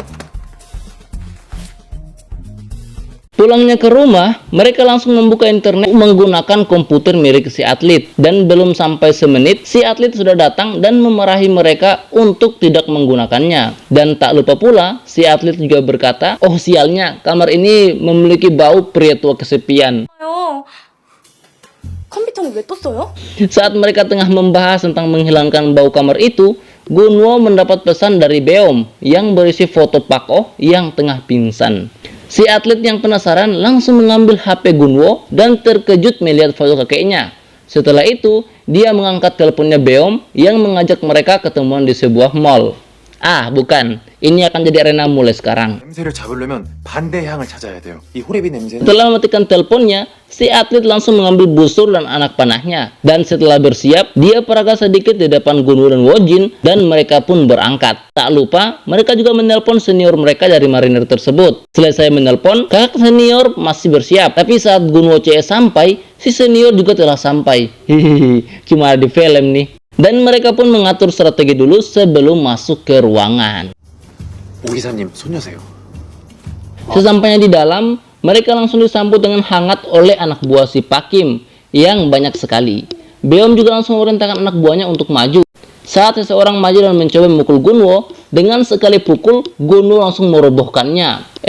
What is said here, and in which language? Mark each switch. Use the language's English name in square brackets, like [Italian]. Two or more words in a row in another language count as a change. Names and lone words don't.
[Indonesian] Pulangnya ke rumah, mereka langsung membuka internet menggunakan komputer milik si atlet. Dan belum sampai semenit, si atlet sudah datang dan memarahi mereka untuk tidak menggunakannya. Dan tak lupa pula, si atlet juga berkata, "Oh sialnya, kamar ini memiliki bau pria tua kesepian." [Korean] 컴퓨터는 왜 떴어요? [Indonesian] Saat mereka tengah membahas tentang menghilangkan bau kamar itu, Gunwo mendapat pesan dari Beom yang berisi foto Pak Oh yang tengah pingsan. Si atlet yang penasaran langsung mengambil HP Gunwo dan terkejut melihat foto kakeknya. Setelah itu, dia mengangkat teleponnya Beom yang mengajak mereka ketemuan di sebuah mall. Ah, bukan. Ini akan jadi arena mulai sekarang. [Korean] 냄새를 잡으려면 반대 향을 찾아야 돼요. 이 호레비 냄새는 [Indonesian] Setelah mematikan teleponnya, si atlet langsung mengambil busur dan anak panahnya. Dan setelah bersiap, dia peraga sedikit di depan Gunwo dan Wojin dan mereka pun berangkat. Tak lupa, mereka juga menelpon senior mereka dari marinir tersebut. Selesai menelpon, kakak senior masih bersiap. Tapi saat Gunwo CS sampai, si senior juga telah sampai. Hihihi, cuma di film nih. Dan mereka pun mengatur strategi dulu sebelum masuk ke ruangan. [Korean] 오 기사님 손녀세요. [Indonesian] Sesampainya di dalam, mereka langsung disambut dengan hangat oleh anak buah si Pak Kim yang banyak sekali. Beom juga langsung memerintahkan anak buahnya untuk maju. Saat seseorang maju dan mencoba memukul Gunwo, dengan sekali pukul, Gunwo langsung merobohkannya.